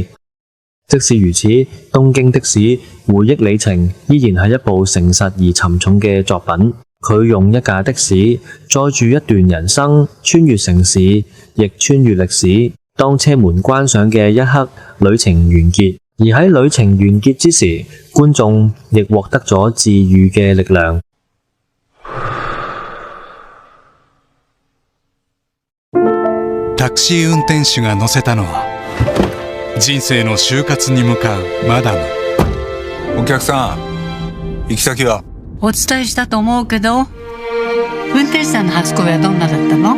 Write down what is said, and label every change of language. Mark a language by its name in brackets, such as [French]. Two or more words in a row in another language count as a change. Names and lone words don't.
[Cantonese] 即使如此，東京的士回憶里程依然係一部誠實而沉重嘅作品。佢用一架的士載住一段人生，穿越城市，亦穿越歷史。當車門關上嘅一刻，旅程完結。而喺旅程完結之時，觀眾亦獲得咗治癒嘅力量。 [Japanese] タクシー運転手が乗せたのは人生の就活に向かうマダム。お客さん、行き先は？お伝えしたと思うけど、運転手さんの初恋はどんなだったの？